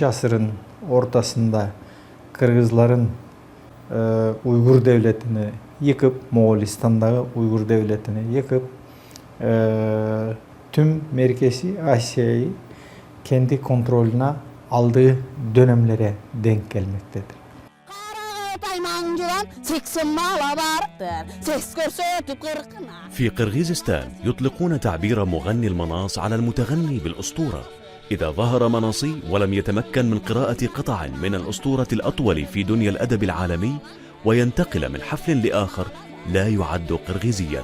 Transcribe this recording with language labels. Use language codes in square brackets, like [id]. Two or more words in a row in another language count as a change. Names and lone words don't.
[tr] asırın ortasında Kırgızların Uygur devletini yıkıp Moğolistan'da Uygur devletini yıkıp tüm Merkezi Asya'yı kendi kontrolüne aldığı dönemlere denk gelmektedir. [ar] في قرغيزستان يطلقون تعبير مغني المناص على المتغني بالأسطورة. إذا ظهر مناصي ولم يتمكن من قراءة قطع من الأسطورة الأطول في دنيا الأدب العالمي وينتقل من حفل لآخر لا يعد قرغيزيا.